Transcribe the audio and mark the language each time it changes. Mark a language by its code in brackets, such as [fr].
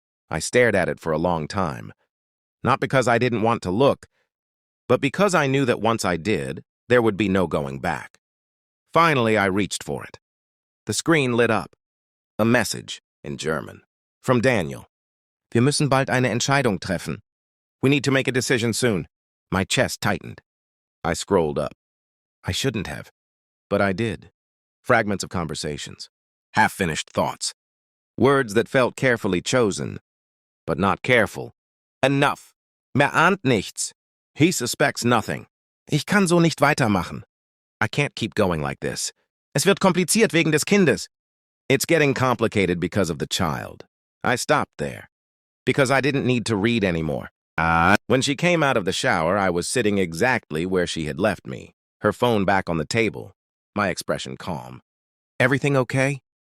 [en] I stared at it for a long time. Not because I didn't want to look, but because I knew that once I did, there would be no going back. Finally, I reached for it. The screen lit up. A message, in German, from Daniel. [de] Wir müssen bald eine Entscheidung treffen. [en] We need to make a decision soon. My chest tightened. I scrolled up. I shouldn't have, but I did. Fragments of conversations. Half-finished thoughts. Words that felt carefully chosen, but not careful. Enough. [de] Ahnt nichts. [en] He suspects nothing. [de] Ich kann so nicht weitermachen. [en] I can't keep going like this. [de] Es wird kompliziert wegen des Kindes. [en] It's getting complicated because of the child. I stopped there, because I didn't need to read anymore. When she came out of the shower, I was sitting exactly where she had left me, her phone back on the table, my expression calm. Everything okay?